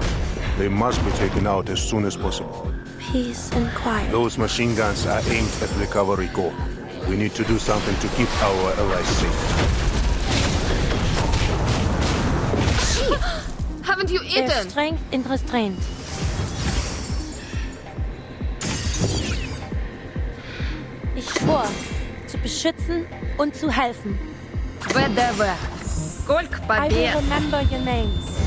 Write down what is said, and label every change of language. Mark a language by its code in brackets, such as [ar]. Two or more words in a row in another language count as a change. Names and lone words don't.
[en] They must be taken out as soon as possible. Peace and quiet. Those machine guns are aimed at the Cavalry Corps. We need to do something to keep our allies safe. Haven't you eaten? There's strength in restraint. [de] Ich schwor, zu beschützen und zu helfen. [ru] ВДВ. Сколько [en] I will [ru] побед! [en] remember your names.